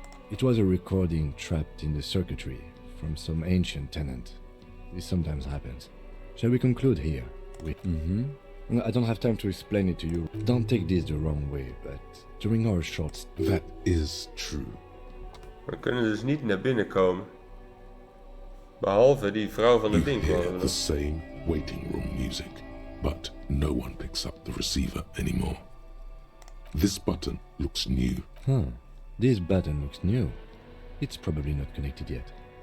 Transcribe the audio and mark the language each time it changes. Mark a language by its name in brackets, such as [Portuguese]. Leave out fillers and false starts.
[English] it was a recording trapped in the circuitry from some ancient tenant. This sometimes happens. Shall we conclude here? I don't have time to explain it to you. Don't take this the wrong way, but during our short... That is true. [Dutch] We kunnen dus niet naar binnen komen. Behalve die vrouw van [English] You [Dutch] de ding. [English] hear the same waiting room music, but no one picks up the receiver anymore. This button looks new. This button looks new. It's probably not connected yet.